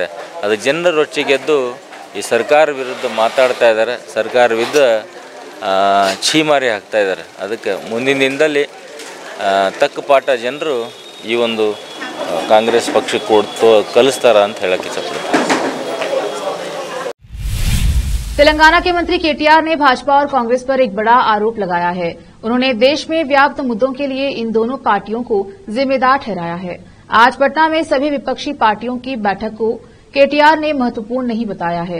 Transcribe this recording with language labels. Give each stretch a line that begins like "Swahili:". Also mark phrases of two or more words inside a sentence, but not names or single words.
Kannada: ಅದು ಜನರ ರೊಚ್ಚಿಗೆದ್ದು ಈ ಸರ್ಕಾರ ವಿರುದ್ಧ ಮಾತಾಡ್ತಾ ಇದ್ದಾರೆ, ಸರ್ಕಾರ ವಿರುದ್ಧ ಛೀಮಾರಿ ಹಾಕ್ತಾ ಇದ್ದಾರೆ. ಅದಕ್ಕೆ ಮುಂದಿನ ದಿನದಲ್ಲಿ ತಕ್ಕ ಪಾಠ ಜನರು ಈ ಒಂದು ಕಾಂಗ್ರೆಸ್ ಪಕ್ಷಕ್ಕೆ ಕೊಡ್ತು ಕಲಿಸ್ತಾರ ಅಂತ ಹೇಳಕ್ಕೆ ಇಷ್ಟಪಡ್ತೀನಿ.
Hindi: तेलंगाना के मंत्री केटीआर ने भाजपा और कांग्रेस पर एक बड़ा आरोप लगाया है। उन्होंने देश में व्याप्त मुद्दों के लिए इन दोनों पार्टियों को जिम्मेदार ठहराया है। आज पटना में सभी विपक्षी पार्टियों की बैठक को केटीआर ने महत्वपूर्ण नहीं बताया है।